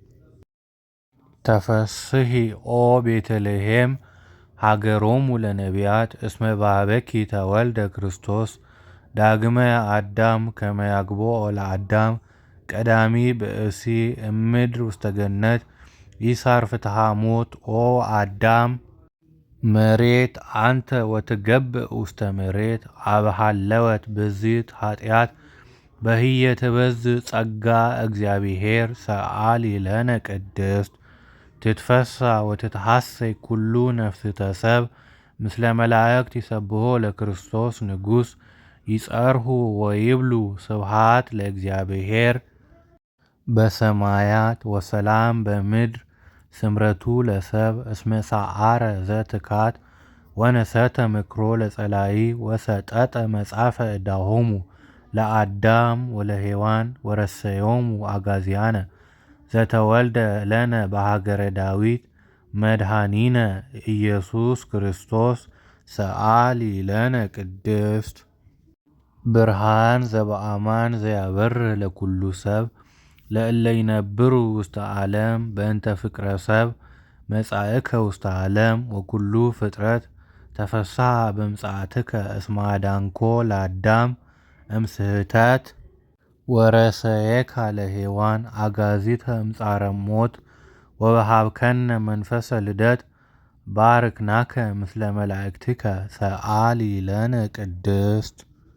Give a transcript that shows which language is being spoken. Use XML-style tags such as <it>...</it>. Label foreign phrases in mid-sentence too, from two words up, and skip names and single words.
<gez>ተፈሥሒ ኦ ቤተልሔም ሀገሮሙ ለነቢያት እስመ በኀበኪ ተወልደ ክርስቶስ ዳግመ አዳም ከመ ያግብኦ ለአዳም ቀዳሚ ብእሲ እምድር ውስተ ገነት ይሣር ፍትሐ ሞት ኦ አዳም መሬት አንተ ወትገብእ ውስተ መሬት አበ ሀለወት ብዝት ኃጢአት በህየ ትበዝሕ ጸጋ እግዚአብሔር ሰአሊ ለነ ቅድስት። ትትፈሥሕ ወትትሐሠይ ኩሉ ነፍስተ ሰብ ምስለ መላእክት ይሰብሖ ለክርስቶስ ንጉሥ ይጸርሑ ወይብሉ ስብሐት ለእግዚአብሔር በሰማያት ወሰላም በምድር ስምረቱ ለሰብ እስመ ሰዓረ ዘትካት ወነሰተ ምክሮ ለጸላኢ ወሰጠጠ መጽሐፈ ዕዳሆሙ ለአዳም ወለሔዋን ወረሰዮሙ አጋዚያነ ዘተወልደ ለነ በሀገረ ዳዊት መድኃኒነ ኢየሱስ ክርስቶስ ሰአሊ ለነ ቅድስት። ብርሃን ዘበአማን ዘያበርህ ለኵሉ ሰብ ለእለ ይነብሩ ውስተ ዓለም በእንተ ፍቅረ ሰብ መጻእከ ውስተ ዓለም ወኵሉ ፍጥረት ተፈሥሐ በምጽአትከ እስመ አዳንኮ ለአዳም እምስሕተት ወረሰየካ ለሔዋን አጋዚተ እምጻረ ሞት ወወሃብከነ መንፈሰ ልደት ባርክናከ ምስለ መላእክቲከ ሰአሊ ለነ ቅድስት።</gez>